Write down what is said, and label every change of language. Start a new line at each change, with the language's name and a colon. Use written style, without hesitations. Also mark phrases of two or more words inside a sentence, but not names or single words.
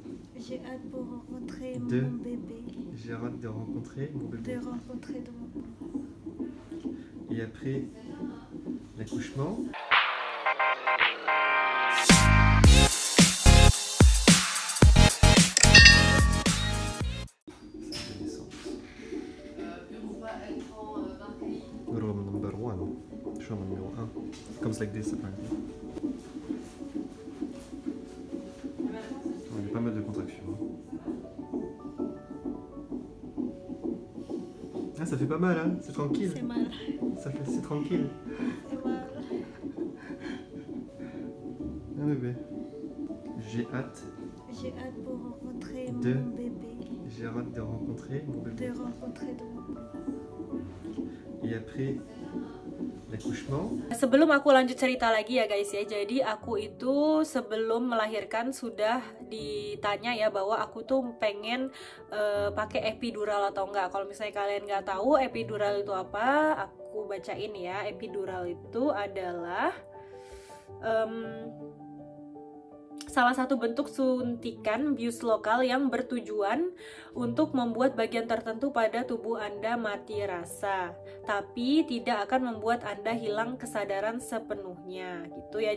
French: J'ai hâte pour rencontrer De mon bébé. J'ai hâte de rencontrer mon bébé. De rencontrer de mon bébé. Et après l'accouchement.
English: Room number 1.
French: Chambre numéro 1. Comme ça avec des sapins. Il y a pas mal de contractions. Ah, ça fait pas mal, hein? C'est tranquille. C'est mal. C'est tranquille. C'est mal. Un bébé. J'ai hâte J'ai hâte pour rencontrer De mon bébé. J'ai hâte de rencontrer mon bébé. De rencontrer de mon bébé. Et après l'accouchement.
Indonesian: Sebelum aku lanjut cerita lagi ya guys ya, jadi aku itu sebelum melahirkan sudah ditanya ya bahwa aku tuh pengen pakai epidural atau enggak. Kalau misalnya kalian nggak tahu epidural itu apa, aku bacain ya. Epidural itu adalah salah satu bentuk suntikan bius lokal yang bertujuan untuk membuat bagian tertentu pada tubuh Anda mati rasa, tapi tidak akan membuat Anda hilang kesadaran sepenuhnya gitu ya.